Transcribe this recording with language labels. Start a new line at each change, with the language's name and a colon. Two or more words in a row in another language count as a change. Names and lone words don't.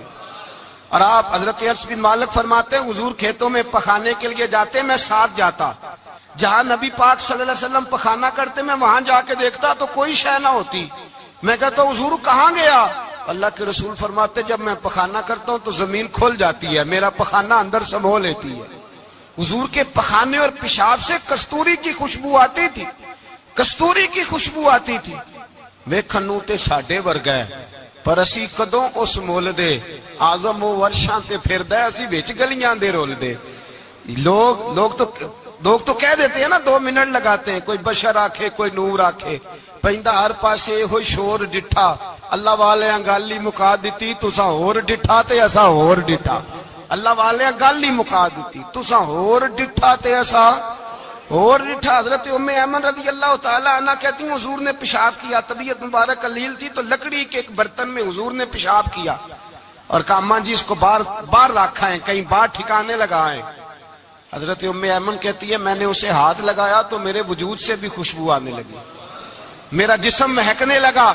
Urdu: اور آپ حضرت انس بن مالک فرماتے ہیں حضور کھیتوں میں پخانے کے لیے جاتے، میں ساتھ جاتا، جہاں نبی پاک صلی اللہ علیہ وسلم پخانہ کرتے میں وہاں جا کے دیکھتا تو کوئی شے نہ ہوتی۔ میں کہتا حضور کہاں گیا؟ اللہ کے رسول فرماتے جب میں پخانہ کرتا ہوں تو زمین کھل جاتی ہے، میرا پخانہ اندر سمو لیتی ہے۔ حضور کے پخانے اور پیشاب سے کستوری کی خوشبو آتی تھی، کستوری کی خوشبو آتی تھی۔
Punjabi: ویکھنوں تے ساڈے ورگا پر اسی کدوں اس مول دے، آزم و ورشاں تے پھردا اسی وچ گلیاں دے رول دے۔
Urdu: لوگ تو کہہ دیتے ہیں نا، 2 منٹ لگاتے ہیں،
Punjabi: کوئی بشر آکھے کوئی نور آکھے، پیندا ہر پاسے ہوئی شور ڈٹھا، اللہ والے گالی مکا دیتی تساں ہور ڈٹھا تے اساں ہور ڈٹھا، اللہ والے گالی مکا دیتی تساں ہور ڈٹھا تے اساں ہور ڈٹھا۔
Urdu: حضرت ام ایمن رضی اللہ تعالی عنہ کہتی ہیں حضور نے پیشاب کیا، طبیعت مبارک علیل تھی تو لکڑی کے ایک برتن میں حضور نے پیشاب کیا اور کہا اماں جی اس کو باہر رکھا ہے، کہیں باہر ٹھکانے لگائیں۔ حضرت ام ایمن کہتی ہے میں نے اسے ہاتھ لگایا تو میرے وجود سے بھی خوشبو آنے لگی، میرا جسم مہکنے لگا۔